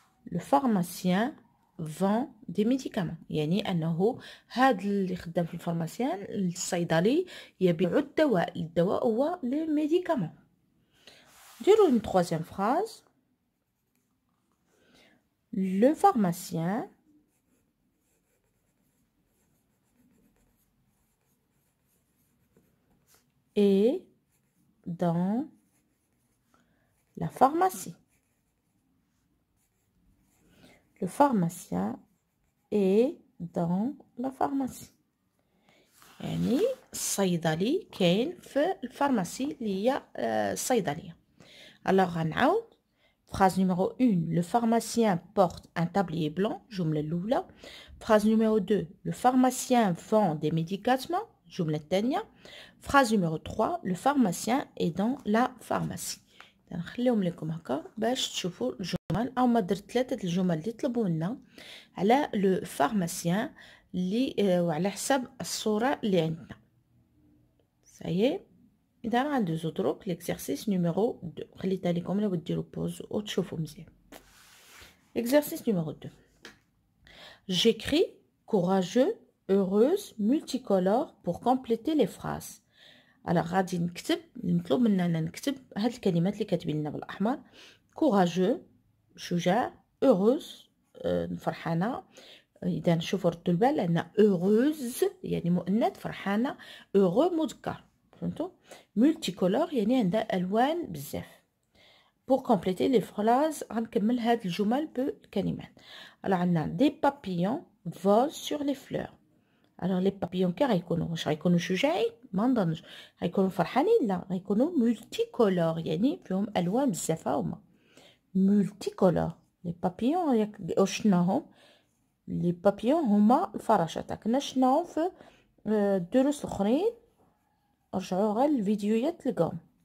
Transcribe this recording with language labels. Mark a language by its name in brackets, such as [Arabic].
[French] Le pharmacien vend des médicaments. [Arabic] يعني أنه هذا اللي خدام في الفارماسيان الصيدلي يبيع الدواء. الدواء هو لي ميديكامون. نديرو [French] une troisième phrase. Le pharmacien est dans la pharmacie. Le pharmacien est dans la pharmacie. [Arabic] يعني الصيدلي كاين في الفارماسي اللي هي الصيدلية. [French] alors [Arabic] غنعاود. [French] Phrase numéro 1, le pharmacien porte un tablier blanc. [Arabic] جملة الأولى. [French] Phrase numéro 2, le pharmacien vend des médicaments. [Arabic] جملة الثانية. [French] Phrase numéro 3, le pharmacien est dans la pharmacie. [Arabic] نخليهم لكم هكا باش تشوفوا الجمل. أو ما درت 3 الجمل اللي طلبوا لنا على لو pharmacien اللي وعلى حساب الصورة اللي عندنا. صحيح. إذا غندوزو دروك [French] l'exercice numéro 2. [Arabic] خليتها لكم لو ديروا بوز وتشوفوا مزيان. [French] Exercice numéro 2. J'écris courageux, heureuse, multicolore pour compléter les phrases. alors [Arabic] غادي نكتب، المطلوب مننا نكتب هاد الكلمات اللي كاتبين لنا بالاحمر. courageux شجاع، heureuse فرحانه. اذا نشوفوا ردوا البال لان heureuse يعني مؤنث، فرحانه. heureux مذكر. فهمتوا؟ multicolore يعني عندها الوان بزاف. [French] pour compléter les phrases [Arabic] غنكمل هاد الجمل بالكلمات. [French] alors [Arabic] عندنا [French] des papillons volent sur les fleurs. alors les papillons [Arabic] كي غيكونوا؟ واش غيكونوا شجاعين؟ ما نظنش. غيكونوا فرحانين؟ لا، غيكونوا multicolore يعني فيهم الوان بزاف. هما multicolore. [French] les papillons [Arabic] ياك شفناهم. [French] les papillons [Arabic] هما الفراشات، كنا شفناهم في الدروس الاخرين. رجعوا غير الفيديوهات تلقاهم.